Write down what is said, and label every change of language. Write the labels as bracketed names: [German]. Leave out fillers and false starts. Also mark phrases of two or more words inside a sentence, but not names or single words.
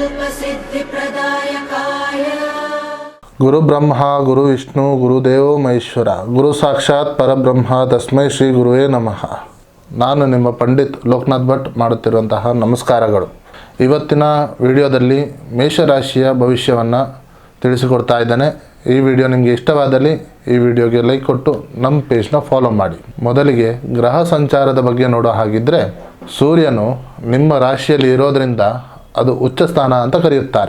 [Sanskrit] सिद्धिप्रदायकाय गुरु ब्रह्मा गुरु विष्णु गुरुदेव महेश्वर गुरु साक्षाತ್ ಪರಬ್ರಹ್ಮ ತಸ್ಮೈ ಶ್ರೀ ಗುರುವೇ ನಮಃ. [Kannada] ನಾನು ನಿಮ್ಮ ಪಂಡಿತ್ ಲೋಕನಾಥ್ ಭಟ್ ಮಾಡುತ್ತಿರುವಂತಹ ನಮಸ್ಕಾರಗಳು. ಇವತ್ತಿನ ವಿಡಿಯೋದಲ್ಲಿ ಮೇಷರಾಶಿಯ ಭವಿಷ್ಯವನ್ನು ತಿಳಿಸಿಕೊಡ್ತಾ ಇದ್ದೇನೆ. ಈ ವಿಡಿಯೋ ನಿಮಗೆ ಇಷ್ಟವಾದಲ್ಲಿ ಈ ವಿಡಿಯೋಗೆ ಲೈಕ್ ಕೊಟ್ಟು ನಮ್ಮ ಪೇಜ್ನ ಫಾಲೋ ಮಾಡಿ. ಮೊದಲಿಗೆ ಗ್ರಹ ಸಂಚಾರದ ಬಗ್ಗೆ ನೋಡೋ ಹಾಗಿದ್ದರೆ, ಸೂರ್ಯನು ನಿಮ್ಮ ರಾಶಿಯಲ್ಲಿ ಇರೋದರಿಂದ ಅದು ಉಚ್ಚ ಸ್ಥಾನ ಅಂತ ಕರೆಯುತ್ತಾರೆ.